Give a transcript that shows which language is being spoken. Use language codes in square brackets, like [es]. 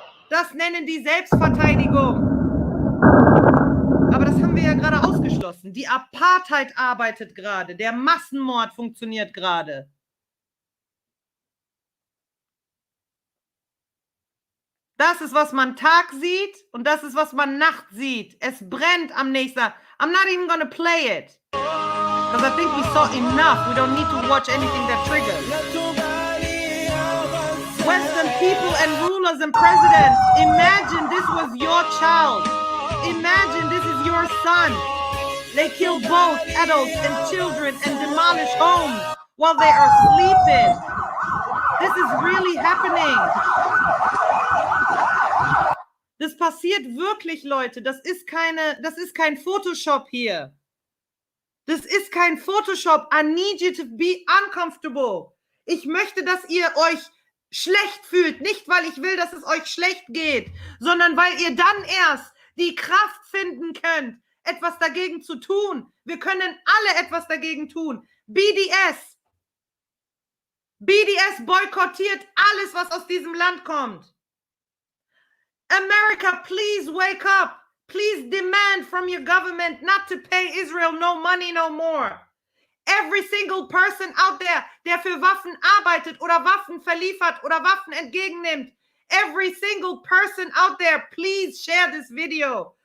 [de] Das nennen die Selbstverteidigung. Aber das haben wir ja gerade ausgeschlossen. abgeschlossen. Die Apartheid arbeitet gerade. Der Massenmord funktioniert gerade. Das ist, was man Tag sieht und das ist, was man Nacht sieht. Es brennt am nächsten Tag. [en] I'm not even gonna play it. Because I think we saw enough. We don't need to watch anything that triggers. Western people and rulers and presidents, imagine this was your child. Imagine this is your son. They kill both adults and children and demolish homes while they are sleeping. This is really happening. [de] Das passiert wirklich, Leute. Das ist kein Photoshop hier. Das ist kein Photoshop. [en] I need you to be uncomfortable. [de] Ich möchte, dass ihr euch schlecht fühlt. Nicht, weil ich will, dass es euch schlecht geht, sondern weil ihr dann erst die Kraft finden könnt, etwas dagegen zu tun. Wir können alle etwas dagegen tun. BDS boykottiert alles, was aus diesem Land kommt. [en] America, please wake up. Please demand from your government not to pay Israel no money no more. Every single person out there, [de] der für Waffen arbeitet oder Waffen verliefert oder Waffen entgegennimmt, [en] every single person out there, please share this video.